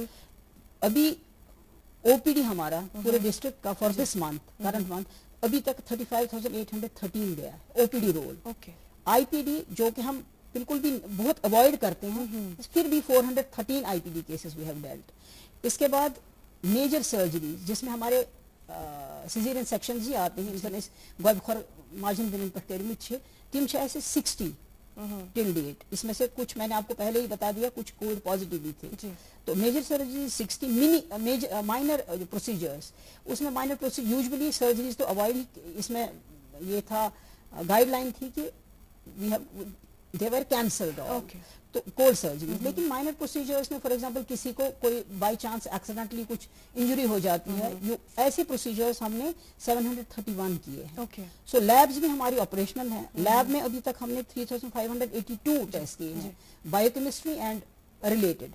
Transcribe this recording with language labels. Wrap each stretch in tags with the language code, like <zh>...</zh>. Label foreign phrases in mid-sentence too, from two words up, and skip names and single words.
<ur>ابھی او پی ڈی ہمارا پورے ڈسٹرکٹ کا</ur> <en>for this month, current month,</en> <ur>ابھی تک 35,813 گیا ہے او پی ڈی رول. آئی پی ڈی جو کہ ہم بالکل بھی بہت اوائڈ کرتے ہیں, پھر بھی 413</ur> <en>IPD cases we have dealt.</en> <ur>اس کے بعد</ur> <en>major surgeries</en> <ur>جس میں ہمارے</ur> <en>cesarean sections</en> <ur>ہی آتے ہیں, اس</ur> <ks>گوب خور ماجن دن پر تیرمت چھے تم چھے ایسے</ks> <ur>60</ur> <en>till date.</en> <ur>اس میں سے کچھ میں نے آپ کو پہلے ہی بتا دیا, کچھ</ur> <en>covid positive</en> <ur>بھی تھے. تو</ur> <en>major surgeries</en> <ur>60,</ur> <en>minor procedures,</en> <ur>اس میں</ur> <en>minor procedure usually surgeries</en> <ur>تو اوائڈ ہی, اس میں یہ تھا گائیڈ لائن تھی کہ</ur> <en>they were cancelled all.</en> <ur>تو</ur> <en>cold surgery.</en> <ur>لیکن</ur> <en>minor procedures</en> <ur>میں</ur> <en>for example</en> <ur>کسی کو کوئی</ur> <en>by chance accidentally</en> <ur>کچھ انجری ہو جاتی ہے, ایسے پروسیجرز ہم نے 731 کیے ہیں. سو لیبز بھی ہماری آپریشنل ہیں. لیب میں ابھی تک ہم نے 3582 ٹیسٹ کیے ہیں,</ur> <en>biochemistry and related.</en>